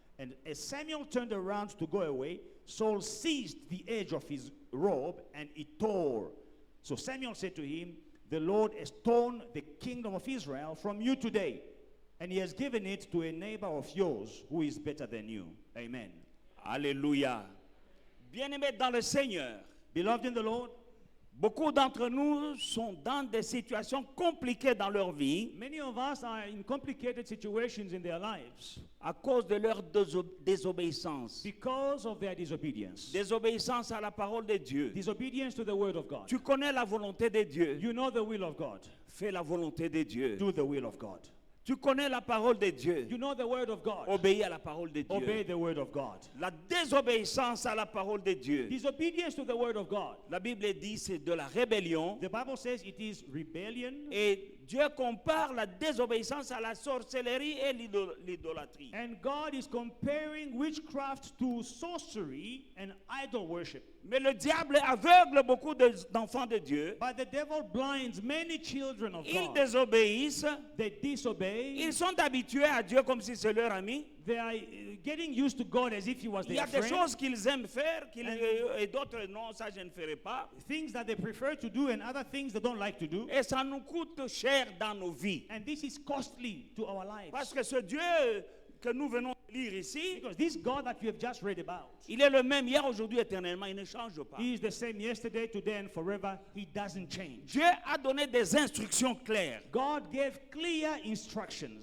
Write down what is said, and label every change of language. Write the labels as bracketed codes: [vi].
[en] And as Samuel turned around to go away, Saul seized the edge of his robe, and it tore. So Samuel said to him, the Lord has torn the kingdom of Israel from you today, and he has given it to a neighbor of yours who is better than you. Amen. [fr] Alléluia. Bien-aimés dans le Seigneur, [en] Beloved in the Lord, [fr] beaucoup d'entre nous sont dans des situations compliquées dans leur vie [en] many of us are in complicated situations in their lives [fr] à cause de leur désobéissance. [en] because of their disobedience. [fr] Désobéissance à la parole de Dieu. [en] Disobedience to the word of God. [fr] Tu connais la volonté de Dieu. [en] You know the will of God. [fr] Fais la volonté de Dieu. [en] Do the will of God. [fr] Tu connais la parole de Dieu. [en] You know the word of God. [fr] Obéis à la parole de Dieu. [en] Obey the word of God. [fr] La désobéissance à la parole de Dieu. [en] Disobedience to the word of God. [fr] La Bible dit c'est de la rébellion. [en] The Bible says it is rebellion. [fr] Et Dieu compare la désobéissance à la sorcellerie et l'idolâtrie. [en] And God is comparing witchcraft to sorcery and idol worship. [fr] Mais le diable aveugle beaucoup d'enfants de Dieu. [en] But the devil blinds many children of [fr] Ils [en] God. [fr] désobéissent. [en] They disobey. [fr] Ils sont habitués à Dieu comme si c'est leur ami. [en] They are getting used to God as if he was [fr] Il y [en] their [fr] a des [en] friend. [fr] choses qu'ils aiment faire et d'autres non, ça je ne ferai pas. [en] Things that they prefer to do and other things they don't like to do. [fr] Et ça nous coûte cher dans nos vies. [en] And this is costly to our lives. [fr] Parce que ce Dieu que nous venons de lire ici, [en] Because this God that you have just read about, [fr] il est le même hier, aujourd'hui, éternellement. Il ne change pas. [en] he is the same yesterday, today, and forever. He doesn't change. [fr] Dieu a donné des instructions claires. [en] God gave clear instructions.